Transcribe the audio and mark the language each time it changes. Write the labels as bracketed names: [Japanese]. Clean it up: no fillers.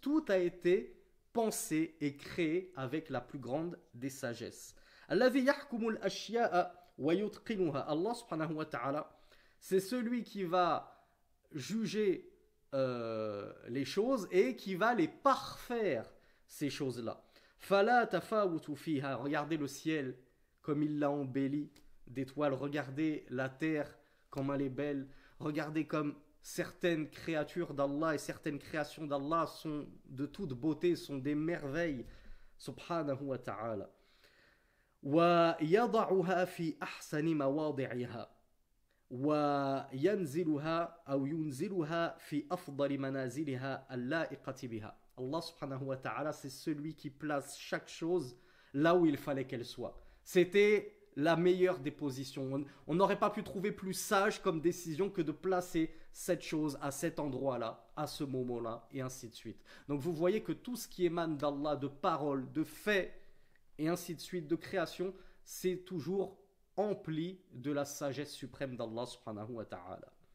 [French] Tout a été pensé et créé avec la plus grande des sagesses. [Arabic] الذي يحكم الأشياء ويتقنها. [French] Allah subhanahu wa ta'ala, c'est celui qui va juger les choses et qui va les parfaire, ces choses-là. [Arabic] فلا تفاوت فيها. [French] Regardez le ciel comme il l'a embelli d'étoiles. Regardez la terre comme elle est belle. Regardez comme certaines créatures d'Allah et certaines créations d'Allah sont de toute beauté, sont des merveilles. [Arabic] Subhanahu wa ta'ala. ويضعها في أحسن مواضعها وينزلها أو ينزلها في أفضل منازلها اللائقة بها. [French] Allah subhanahu wa ta'ala, c'est celui qui place chaque chose là où il fallait qu'elle soit. C'était la meilleure des positions. On n'aurait pas pu trouver plus sage comme décision que de placer cette chose à cet endroit-là, à ce moment-là, et ainsi de suite. Donc vous voyez que tout ce qui émane d'Allah, de paroles, de faits, et ainsi de suite, de création, c'est toujours empli de la sagesse suprême d'Allah subhanahu wa ta'ala.